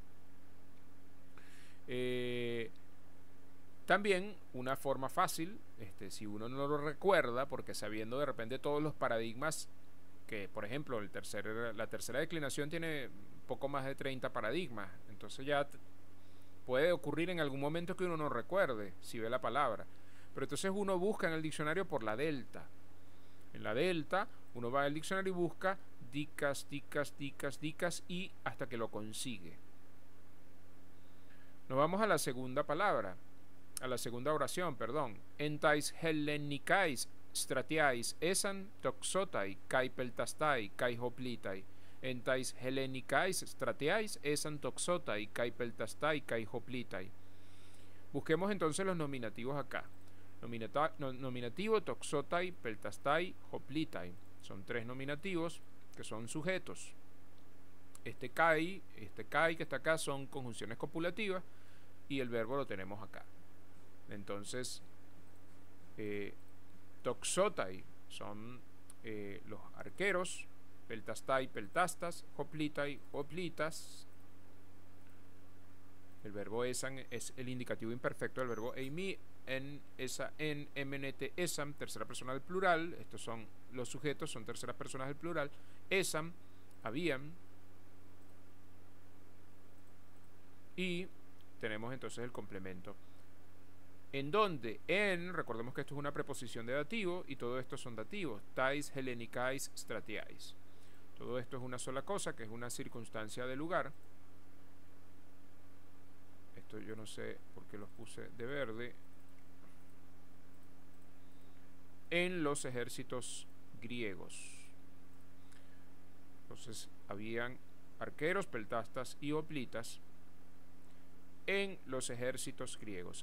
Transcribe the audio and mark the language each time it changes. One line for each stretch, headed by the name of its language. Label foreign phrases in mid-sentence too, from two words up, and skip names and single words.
Spanish: También una forma fácil, si uno no lo recuerda, porque sabiendo de repente todos los paradigmas, que por ejemplo la tercera declinación tiene poco más de 30 paradigmas, entonces ya puede ocurrir en algún momento que uno no recuerde si ve la palabra. Pero entonces uno busca en el diccionario por la delta. En la delta uno va al diccionario y busca
Greek: δίκας, δίκας, δίκας, δίκας
Spanish: y hasta que lo consigue. Nos vamos a la segunda palabra, a la segunda oración, perdón.
Greek: Ἐν ταῖς Ἑλληνικαῖς στρατιαῖς ἦσαν τοξόται καὶ πελτασταὶ καὶ ὁπλῖται. Ἐν ταῖς Ἑλληνικαῖς στρατιαῖς ἦσαν τοξόται καὶ πελτασταὶ καὶ ὁπλῖται.
Spanish: Busquemos entonces los nominativos acá. Nominativo,
Greek: τοξόται, πελτασταί, ὁπλῖται.
Spanish: Son tres nominativos que son sujetos. Este kai que está acá son conjunciones copulativas y el verbo lo tenemos acá. Entonces, toxotai son los arqueros, peltastai, peltastas, hoplitai, hoplitas. El verbo esan es el indicativo imperfecto del verbo
Greek: εἰμί, ἦν, ἦσθα, ἦν, mnt, ἦσαν,
Spanish: tercera persona del plural. Estos son los sujetos, son terceras personas del plural. Esam, habían. Y tenemos entonces el complemento. En donde, en, recordemos que esto es una preposición de dativo y todo esto son dativos.
Greek: Ταῖς, Ἑλληνικαῖς, στρατιαῖς.
Spanish: Todo esto es una sola cosa, que es una circunstancia de lugar. Esto yo no sé por qué los puse de verde. En los ejércitos griegos. Entonces habían arqueros, peltastas y hoplitas en los ejércitos griegos.